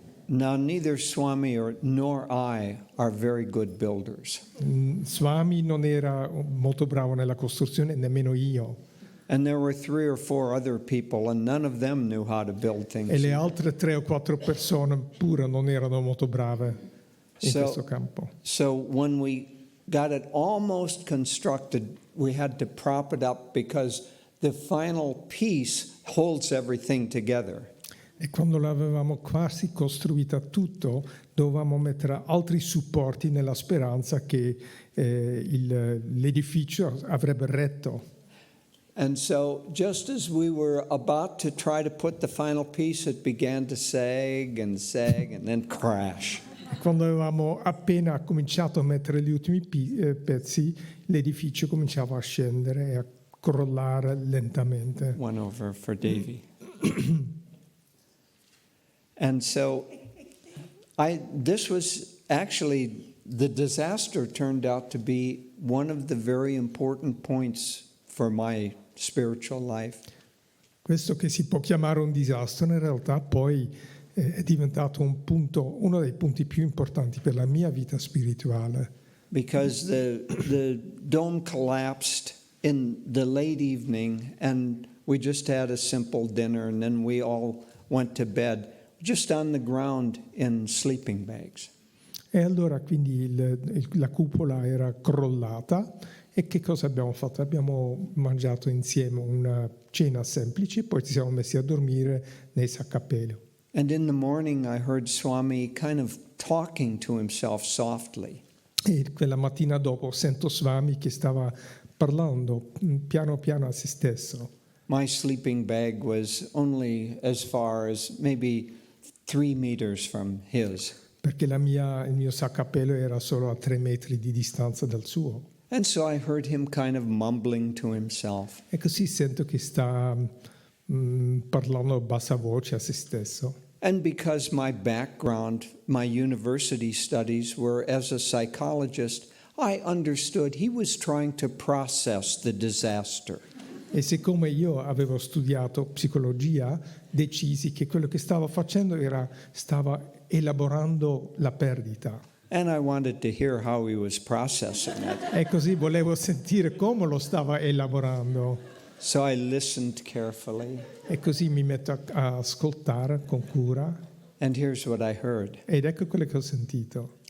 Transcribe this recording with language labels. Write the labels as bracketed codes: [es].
[en] Now, neither Swami nor I are very good builders. [it] Swami non era molto bravo nella costruzione, nemmeno io. [en] And there were 3 or 4 other people, and none of them knew how to build things. [it] E le altre 3 o 4 persone pure non erano molto brave in questo campo. [en] So when we got it almost constructed, we had to prop it up because the final piece holds everything together. [it] E quando l'avevamo quasi costruita tutto, dovevamo mettere altri supporti nella speranza che l'edificio avrebbe retto. [en] And so just as we were about to try to put the final piece, it began to sag and then crash. [it] Quando avevamo appena cominciato a mettere gli ultimi pezzi, l'edificio cominciava a scendere e a crollare lentamente. [en] One over for Devi. And so this was actually, the disaster turned out to be one of the very important points for my spiritual life. [it] Questo che si può chiamare un disastro in realtà poi è diventato uno dei punti più importanti per la mia vita spirituale. [en] because the dome collapsed in the late evening, and we just had a simple dinner, and then we all went to bed, just on the ground in sleeping bags. [it] E allora quindi la cupola era crollata e che cosa abbiamo fatto? Abbiamo mangiato insieme una cena semplice, poi ci siamo messi a dormire nei sacchi a pelo. [en] And in the morning, I heard Swami kind of talking to himself softly. [it] E quella mattina dopo sento Swami che stava parlando piano piano a se stesso. [en] My sleeping bag was only as far as maybe 3 meters from his. [it] Perché il mio sacco a pelo era solo a 3 metri di distanza dal suo. [en] And so I heard him kind of mumbling to himself. [it] E così sento che sta parlando a bassa voce a se stesso. [en] And because my background, my university studies were as a psychologist, I understood he was trying to process the disaster. [it] E siccome io avevo studiato psicologia, decisi che quello che stava facendo stava elaborando la perdita. [en] And I wanted to hear how he was processing it. [it] E così volevo sentire come lo stava elaborando. [en] So I listened carefully. [it] E così mi metto a ascoltare con cura. [en] And here's what I heard. [it] Ed ecco quello che ho sentito.